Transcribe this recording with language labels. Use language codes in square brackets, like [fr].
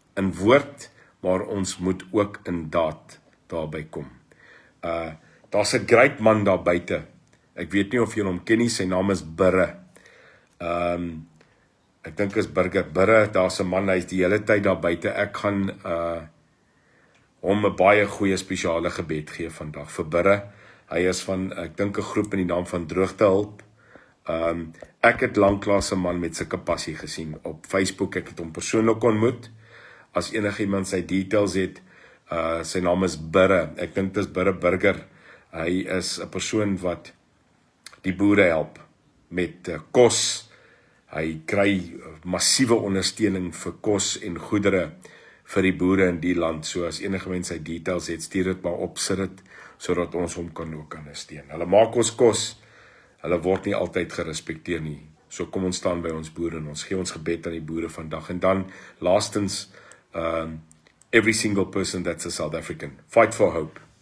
[af] In woord, maar ons moet ook in daad daarby kom. Daar's 'n great man daar buite. Ek weet nie of julle hom ken nie, sy naam is Burre. Ek dink is Burger Burre, daar's 'n man, hy is die hele tyd daar buite. Ek gaan hom 'n baie goeie spesiale gebed gee vandag vir Burre. Hy is van, ek dink 'n groep in die naam van Droogtehulp. Ek het lanklaas 'n man met sulke passie gesien op Facebook. Ek het hom persoonlik ontmoet. As enigiemand sy details het, sy naam is Burre. Ek dink dit is Burre Burger. Hy is 'n persoon wat die boere help met kos. Hy kry massiewe ondersteuning vir kos en goedere vir die boere in die land. So as enige mens sy details het, stuur dit maar op, sit dit, sodat ons hom kan ook ondersteun. Hulle maak ons kos, hulle word nie altyd gerespekteer nie. So kom ons staan by ons boere en ons gee ons gebed aan die boere vandag. En dan, laastens, [en] every single person that's a South African, fight for hope.